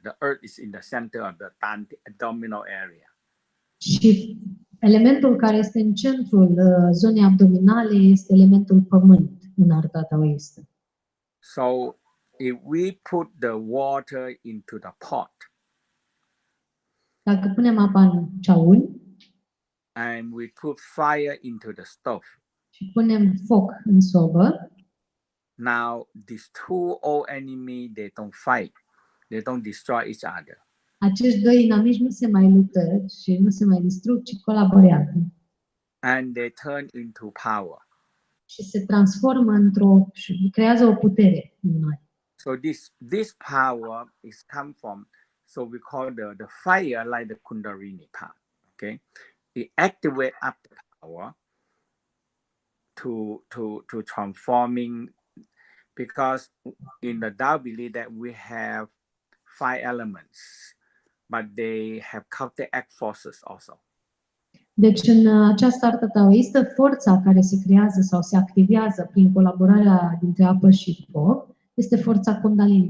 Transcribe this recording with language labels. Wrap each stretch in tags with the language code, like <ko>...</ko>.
<en>The earth is in the center of the abdominal area.</en> <ro>Și elementul care este în centrul zonei abdominale este elementul pământ în arta taoistă.</ro> <en>So if we put the water into the pot,</en> <ro>dacă punem apa în ceaun</ro> <en>and we put fire into the stove,</en> <ro>și punem foc în sobă,</ro> <en>now these two old enemy, they don't fight, they don't destroy each other.</en> <ro>Acești doi inamici nu se mai luptă și nu se mai distrug, ci colaborează.</ro> <en>And they turn into power.</en> <ro>Și se transformă și creează o putere în noi.</ro> <en>So this power is come from, so we call the fire like the Kundalini part. Okay, it activate up the power to transforming, because in the Tao believe that we have 5 elements, but they have counteract forces also.</en> <ro>Deci în această artă taoistă, forța care se creează sau se activează prin colaborarea dintre apă și foc este forța Kundalini.</ro>